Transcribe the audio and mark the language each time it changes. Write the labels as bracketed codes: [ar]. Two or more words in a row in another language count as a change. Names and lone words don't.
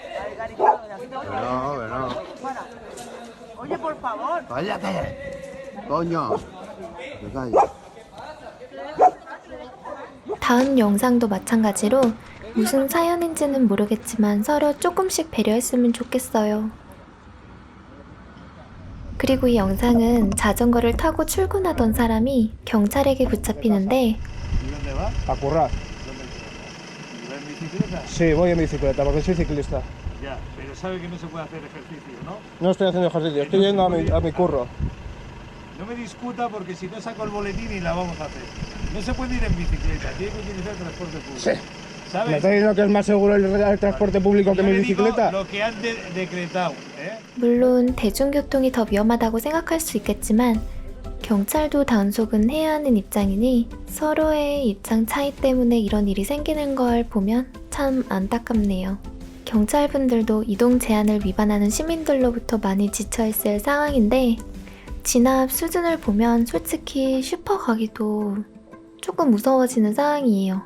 [ko] 다음 영상도 마찬가지로 무슨 사연인지는 모르겠지만 서로 조금씩 배려했으면 좋겠어요. 그리고 이 영상은 자전거를 타고 출근하던 사람이 경찰에게 붙잡히는데 [es] A currar. Sí, voy en bicicleta porque soy ciclista. Ya, pero sabe que no se puede hacer ejercicio, ¿no? No estoy haciendo ejercicio, estoy yendo a mi curro. No me discuta porque si no saco el boletín y la vamos a hacer. No se puede ir en bicicleta, tiene que utilizar transporte público. Sí. ¿Sabes? ¿Me está diciendo que es más seguro el transporte público que Yo mi le digo bicicleta? lo que han decretado, ¿eh? [ko] 물론 대중교통이 더 위험하다고 생각할 수 있겠지만 경찰도 단속은 해야 하는 입장이니 서로의 입장 차이 때문에 이런 일이 생기는 걸 보면 참 안타깝네요. 경찰분들도 이동 제한을 위반하는 시민들로부터 많이 지쳐있을 상황인데 진압 수준을 보면 솔직히 슈퍼 가기도 조금 무서워지는 상황이에요.